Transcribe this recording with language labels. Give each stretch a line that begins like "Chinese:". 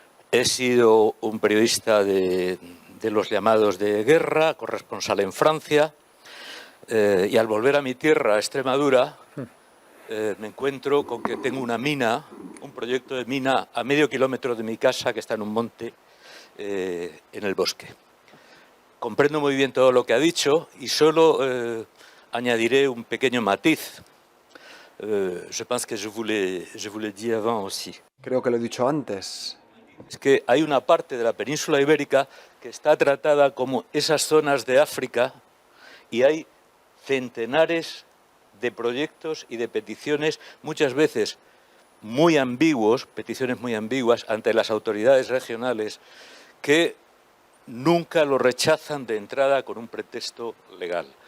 Spanish: He sido un periodista de los llamados de guerra, corresponsal en Francia, y al volver a mi tierra, a Extremadura, me encuentro con que tengo una mina, un proyecto de mina a medio kilómetro de mi casa que está en un monte en el bosque. Comprendo muy bien todo lo que ha dicho y solo añadiré un pequeño matiz.
French: Je pense que je vous l'ai dit avant aussi.
Spanish: Creo que lo he dicho antes. Es que hay una parte de la península ibérica que está tratada como esas zonas de África y hay centenares de proyectos y de peticiones, muchas veces muy ambiguos, peticiones muy ambiguas ante las autoridades regionales que nunca lo rechazan de entrada con un pretexto legal.